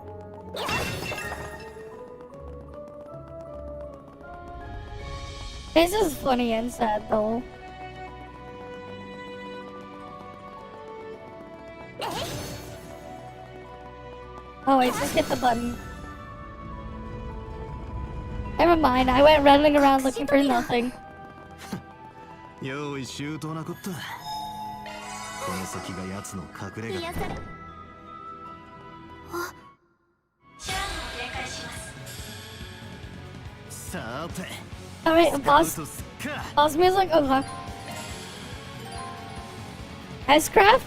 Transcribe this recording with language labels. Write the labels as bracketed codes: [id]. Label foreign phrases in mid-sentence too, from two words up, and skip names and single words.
[en] This is funny and sad though. Oh wait, just hit the button. Never mind, I went running around looking for nothing. [ja] 用意周到なこった。この先が奴の隠れ家。さて。 [en] Alright, pause music. Okay. S-craft?